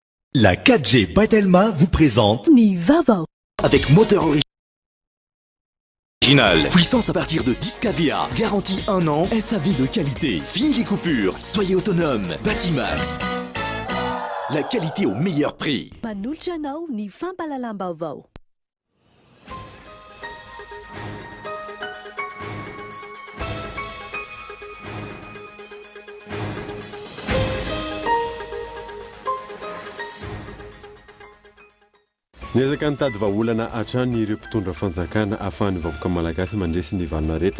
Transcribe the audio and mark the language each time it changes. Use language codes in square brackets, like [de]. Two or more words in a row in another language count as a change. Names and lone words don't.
[fr] La 4G Patelma vous présente Nivavo. Avec moteur original. Puissance à partir de 10 kVA. Garantie 1 an. SAV de qualité. Fini les coupures. Soyez autonome. Batimax. La qualité au meilleur prix. [mg] Manolotra anao ny fampalalam-baovao. Niezaka nitady vahaolana hatrany ireo mpitondra fanjakana ahafahan'ny vahoaka malagasy mandresy ny valinaretina.